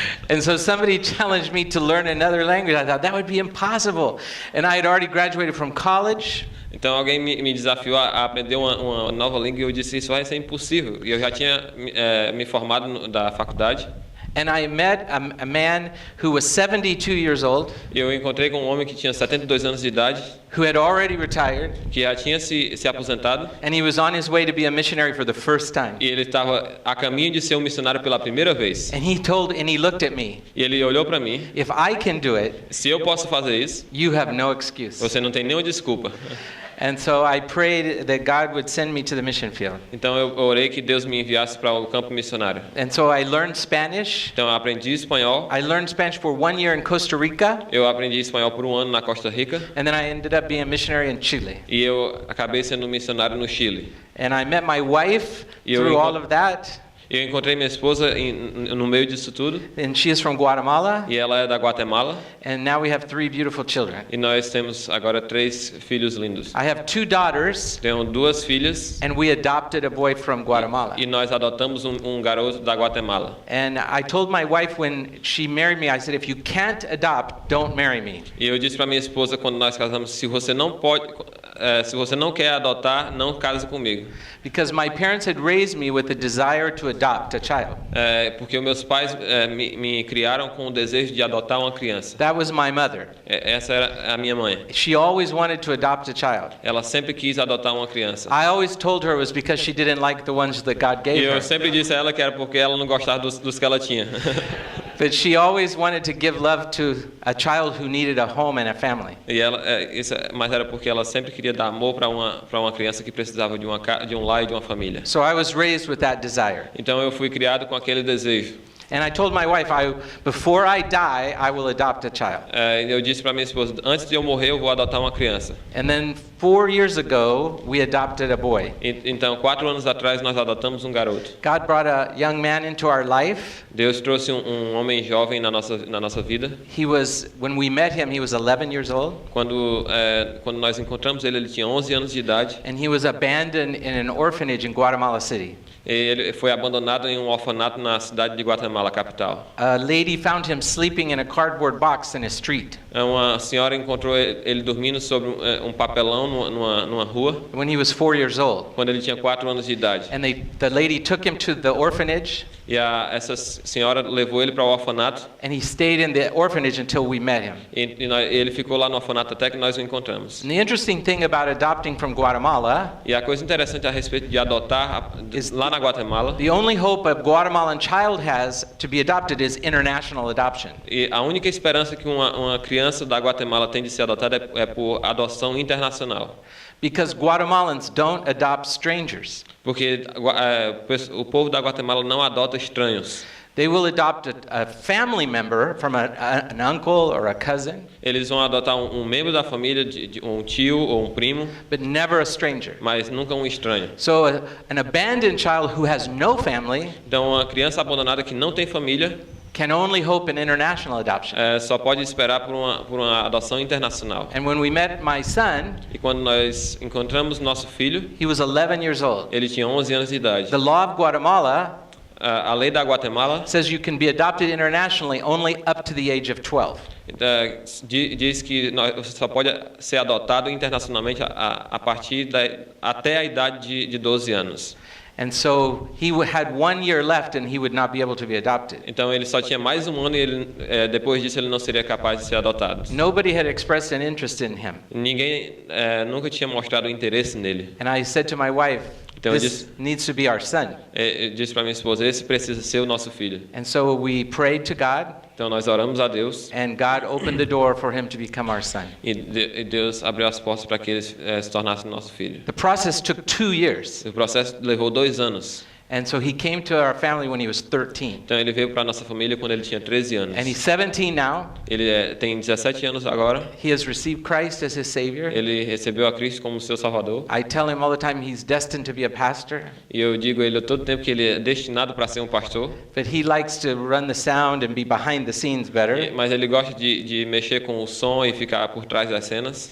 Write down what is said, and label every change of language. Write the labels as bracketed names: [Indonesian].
[English] And so somebody challenged me to learn another language. I thought that would be impossible. And I had already graduated from college. [Portuguese] Então alguém me desafiou a aprender uma nova língua e eu disse isso vai ser impossível. E eu já tinha me formado da faculdade. [English] And I met a man who was 72 years old. [Portuguese] E eu encontrei com um homem que tinha 72 anos de idade. [English] Who had already retired. [Portuguese] Que já tinha se aposentado. [English] And he was on his way to be a missionary for the first time. [Portuguese] E ele estava a caminho de ser um missionário pela primeira vez. [English] And he looked at me. [Portuguese] E ele olhou para mim. [English] If I can do it, [Portuguese] se eu posso fazer isso, [English] you have no excuse. [Portuguese] Você não tem nenhuma desculpa. [English] And so I prayed that God would send me to the mission field. [Portuguese] Então eu orei que Deus me enviasse para o campo missionário. [English] And so I learned Spanish. [Portuguese] Então eu aprendi espanhol. [English] I learned Spanish for 1 year in Costa Rica. [Portuguese] Eu aprendi espanhol por 1 ano na Costa Rica. [English] And then I ended up being a missionary in Chile. [Portuguese] E eu acabei sendo missionário no Chile. [English] And I met my wife through all of that. [Portuguese] Eu encontrei minha esposa no meio disso tudo. [English] And she is from Guatemala. [Portuguese] E ela é da Guatemala. [English] And now we have 3 beautiful children. [Portuguese] E nós temos agora 3 filhos lindos. [English] I have 2 daughters. [Portuguese] Tenho 2 filhas. [English] And we adopted a boy from Guatemala. [Portuguese] E nós adotamos garoto da Guatemala. [English] And I told my wife when she married me, I said, if you can't adopt, don't marry me. [Portuguese] E eu disse para minha esposa quando nós casamos, se você não pode se você não quer adotar, não case comigo. [English] Because my parents had raised me with the desire to adopt a child. [Portuguese] Porque os meus pais me criaram com o desejo de adotar uma criança. [English] That was my mother. [Portuguese] Essa era a minha mãe. [English] She always wanted to adopt a child. [Portuguese] Ela sempre quis adotar uma criança. [English] I always told her it was because she didn't like the ones that God [Portuguese] E [English] gave [Portuguese] eu [English] her. [Portuguese] sempre disse a ela que era porque ela não gostava dos que ela tinha. [English] But she always wanted to give love to a child who needed a home and a family. [Portuguese] Mas era porque ela sempre queria dar amor para uma criança que precisava de um lar e de uma família. [English] So I was raised with that desire. [Portuguese] Então eu fui criado com aquele desejo. [English] And I told my wife, before I die, I will adopt a child. [Portuguese] Eu disse para minha esposa, antes de eu morrer, eu vou adotar uma criança. [English] And then 4 years ago, we adopted a boy. [Portuguese] Então, 4 anos atrás, nós adotamos um garoto. [English] God brought a young man into our life. [Portuguese] Deus trouxe um homem jovem na nossa vida. [English] When we met him, he was 11 years old. [Portuguese] Quando nós encontramos ele tinha 11 anos de idade. [English] And he was abandoned in an orphanage in Guatemala City. [Portuguese] Ele foi abandonado em um orfanato na cidade de Guatemala, capital. [English] A lady found him sleeping in a cardboard box in a street. [Portuguese] Uma senhora encontrou ele dormindo sobre um papelão numa rua. [English] When he was 4 years old. [Portuguese] Quando ele tinha 4 anos de idade. [English] And the lady took him to the orphanage. [Portuguese] E essa senhora levou ele para o orfanato. [English] And he stayed in the orphanage until we met him. [Portuguese] Ele ficou lá no orfanato até que nós o encontramos. [English] And the interesting thing about adopting from Guatemala. [Portuguese] E a coisa interessante a respeito de adotar lá na Guatemala. [English] The only hope a Guatemalan child has to be adopted is international adoption. [Portuguese] E a única esperança que uma criança da Guatemala tem de ser adotada é por adoção internacional. [English] Because Guatemalans don't adopt strangers. [Portuguese] Porque o povo da Guatemala não adota estranhos. [English] They will adopt a family member from an uncle or a cousin. [Portuguese] Eles vão adotar um membro da família, um tio ou um primo. [English] But never a stranger. [Portuguese] Mas nunca um estranho. [English] So an abandoned child who has no family. [Portuguese] Então uma criança abandonada que não tem família. [English] Can only hope in international adoption. [Portuguese] Só pode esperar por uma adoção internacional. [English] And when we met my son, [Portuguese] e quando nós encontramos nosso filho, [English] he was 11 years old. [Portuguese] Ele tinha 11 anos de idade. [English] The law of Guatemala [Portuguese] a lei da Guatemala [English] says you can be adopted internationally only up to the age of 12. [Portuguese] Diz que você só pode ser adotado internacionalmente a partir até a idade de 12 anos. [English] And so he had 1 year left and he would not be able to be adopted. [Portuguese] Então ele só tinha mais um ano e depois disso ele não seria capaz de ser adotado. [English] Nobody had expressed an interest in him. [Portuguese] Ninguém nunca tinha mostrado interesse nele. [English] And I said to my wife, [Portuguese] então [English] this needs to be our son. [Portuguese] Eu disse para minha esposa, esse precisa ser o nosso filho. [English] And so we prayed to God. [Portuguese] Então nós oramos a Deus. [English] And God opened the door for him to become our son. [Portuguese] E Deus abriu as portas para que ele se tornasse nosso filho. [English] The process took 2 years. [Portuguese] O processo levou 2 anos. [English] And so he came to our family when he was 13. [Portuguese] Então ele veio para nossa família quando ele tinha 13 anos. [English] And he's 17 now. [Portuguese] Ele tem 17 anos agora. [English] He has received Christ as his savior. [Portuguese] Ele recebeu a Cristo como seu salvador. [English] I tell him all the time he's destined to be a pastor. [Portuguese] E eu digo a ele todo tempo que ele é destinado para ser um pastor. [English] But he likes to run the sound and be behind the scenes better. [Portuguese] Mas ele gosta de mexer com o som e ficar por trás das cenas.